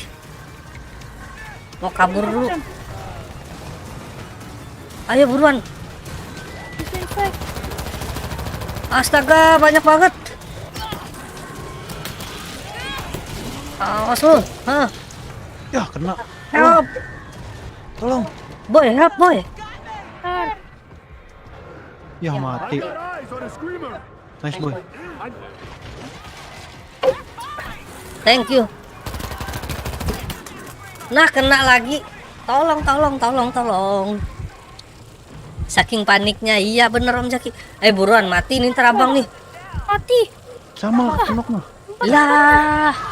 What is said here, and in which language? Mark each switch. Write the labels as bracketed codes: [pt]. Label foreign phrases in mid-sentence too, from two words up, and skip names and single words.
[id] Mau kabur dulu. Ayo buruan. [en] Disinfect. [id] Astaga, banyak banget. Awas lu. Ya kena. [en] Help. [id] Tolong. [en] Boy, help boy. [id] Ya mati. [en] Nice boy. Thank you. [id] Nah, kena lagi. Tolong. Saking paniknya. Iya bener Om Zaki. Buruan mati nih ntar abang nih. Mati. Sama lah kenok mah. Lah.